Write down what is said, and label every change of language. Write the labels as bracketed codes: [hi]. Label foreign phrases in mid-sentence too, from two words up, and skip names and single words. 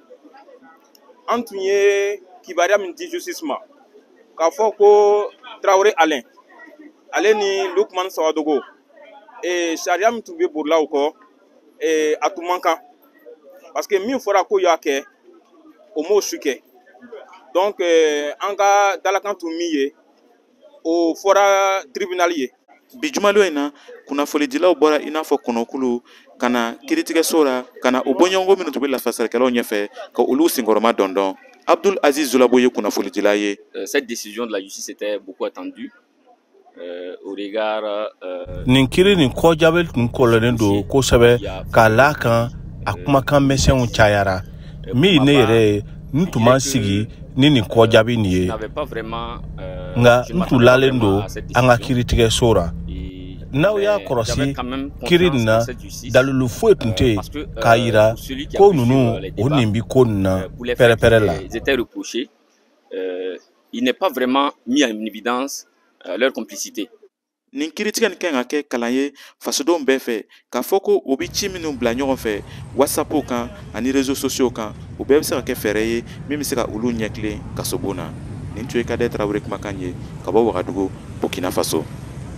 [bm] An tun ye kibaruya min di justice ma k'a fɔ ko Traoré Alain ale ni Lukman Sabadogo sariya min tun bɛ bolilaw kɔ a tun man kan [fr] parce que [bm] min fɔra ko y'a kɛ o m'o su kɛ donc an ka dalakan tun min ye o fɔra tribunal ye. Bi jumalo in na kunnafonidilaw bɔra i n'a fɔ kɔnɔkulu ka na kiritigɛso ra ka na o bɔɲɔgɔnko minnu tun bɛ lafasalikɛlaw ɲɛfɛ ka olu senkɔrɔma dɔndɔn. Abdul Aziz Zulabo ye kunnafonidila ye. [fr] Cette décision de la justice était beaucoup attendue au regard [bm] nin kiri nin kɔjabel tun kɔlɔnnen don kosɛbɛ k'a la kan a kumakan mɛsɛnw cayara min ne yɛrɛ n tun ma sigi ni nin kɔjabi nin ye nka n tun lalen don an ka kiritigɛso ra. N'aw y'a kɔlɔsi kiri nin na dalilu foyi tun tɛ yen k'a yira ko ninnu o nin bi ko nin na pɛrɛpɛrɛ la. [fr] Il n'est pas vraiment mis en évidence leur complicité. [bm] Nin kiritigɛ nin kan ka kɛ kalan ye fasodenw bɛɛ fɛ k'a fɔ ko o bɛ ci minnu bila ɲɔgɔn fɛ WhatsApp kan ani [fr] réseaux sociaux [bm] kan o bɛɛ bɛ se ka kɛ fɛɛrɛ ye min bɛ se ka olu ɲɛkilen kasobon na. Nin tun ye Kadɛ Traoré kumakan ye ka bɔ Wagadugu, Burkina Faso.